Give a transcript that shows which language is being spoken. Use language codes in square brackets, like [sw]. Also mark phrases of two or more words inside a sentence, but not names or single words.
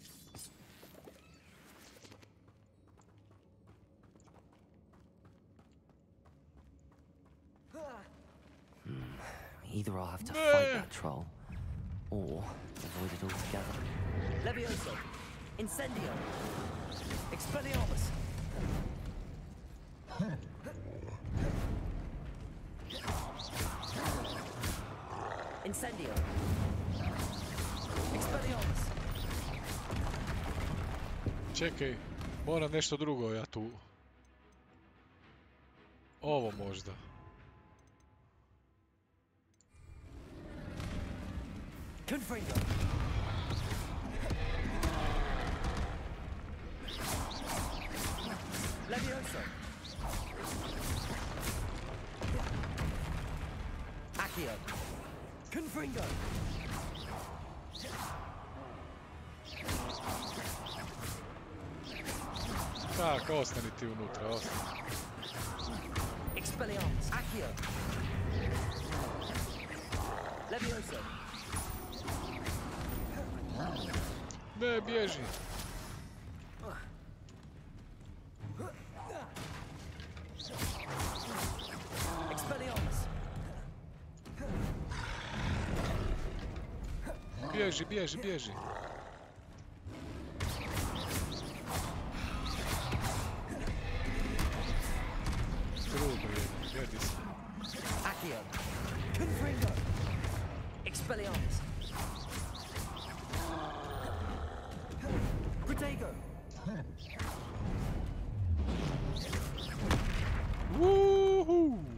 [en] Either I'll have to fight that troll, or avoid it altogether. Levioso! Incendio! Expelliarmus! Incendio! Expelliarmus! [bs] Čekaj, moram nešto drugo ja tu. Ovo možda. Confringo! Levioso! Accio! Confringo! Tak, ostani ti unutra, ostani. Expelliarmus! Accio! Levioso! Ne, bježi! Expelliarmus! Bježi, bježi, bježi! Trudno je, gdje si? Accio! Confringo! Expelliarmus! Protego! Woohoo!